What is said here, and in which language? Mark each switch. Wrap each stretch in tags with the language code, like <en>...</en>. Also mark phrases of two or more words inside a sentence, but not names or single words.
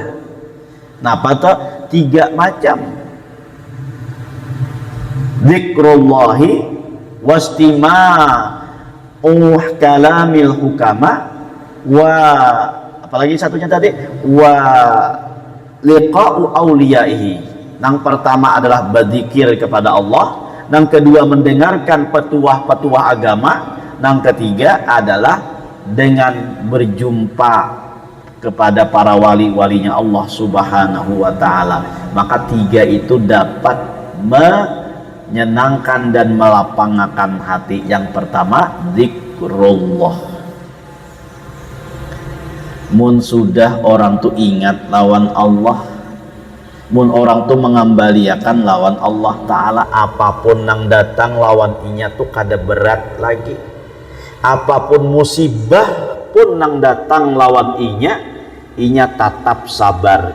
<bjn>Napa tuh? Tiga macam.</bjn> <ar>ذكر الله واستماع كلام الحكماء و</ar> <id>apalagi satunya tadi</id> <ar>ولقاء أوليائه.</ar> <id>Yang pertama adalah berzikir kepada Allah, yang kedua mendengarkan petuah-petuah agama, yang ketiga adalah dengan berjumpa kepada para wali-walinya Allah</id> <ar>سبحانه وتعالى.</ar> <id>Maka tiga itu dapat menyenangkan dan melapangkan hati. Yang pertama zikrullah.</id> <bjn>Mun sudah orang tuh ingat lawan Allah, mun orang tuh mengembaliakan lawan Allah Ta'ala, apapun yang datang lawan inya tuh kada berat lagi. Apapun musibah pun yang datang lawan inya tetap sabar.</bjn>